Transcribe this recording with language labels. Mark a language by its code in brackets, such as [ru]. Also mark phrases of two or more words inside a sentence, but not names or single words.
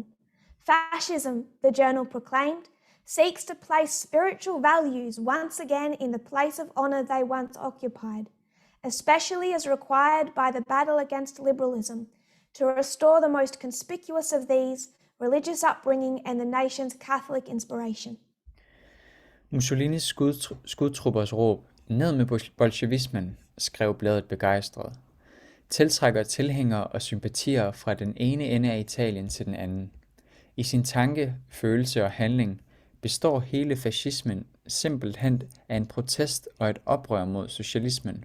[en] Fascism, the journal proclaimed, seeks to place spiritual values once again in the place of honor they once occupied, especially as required by the battle against liberalism, to restore the most conspicuous of these, religious upbringing and the nation's Catholic inspiration. [da] Mussolinis skudtruppers råb, ned med bolsjevismen, skrev bladet begejstret, tiltrækker tilhængere og sympatier fra den ene ende af Italien til den anden. I sin tanke, følelse og handling består hele fascismen simpelthen af en protest og et oprør mod socialismen.